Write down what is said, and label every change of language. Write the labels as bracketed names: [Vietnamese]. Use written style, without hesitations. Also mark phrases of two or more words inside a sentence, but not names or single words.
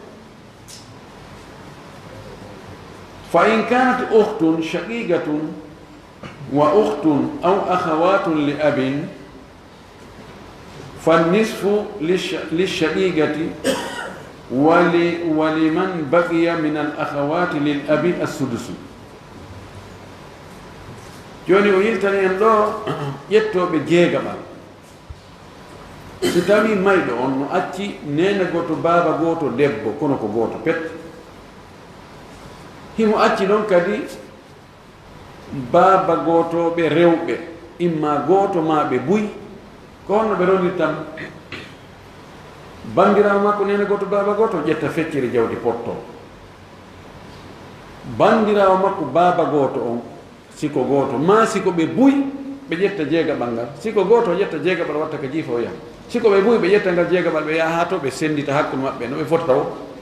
[Arabic] فإن كانت أخت شقيقة وأخت أو أخوات لأب فالنصف للشقيقة ولمن بقي من الأخوات للأب السدس [Fula] joni o yiltani en ɗo ƴettoɓe jeegaɓal so tawi mayɗo on no acci nene goto baaba goto debbo kono ko goto pet himo acci ɗon kadi baaba gotoɓe rewɓe imma goto ma ɓe buy ko honno ɓe ronirtam bandirawo makko nene goto baaba goto ƴetta feccere jawdi potto bandirawo makko baaba goto on siko goto ma siko ɓe buy ɓe ƴetta jeegaɓal ngal siko goto ƴetta jeegaɓal watta ko jiifa o yaha siko ɓe buy ɓe ƴetta ngal jeegaɓal ɓe yaha ha to ɓe sendita hakkude maɓɓe no ɓe fotata o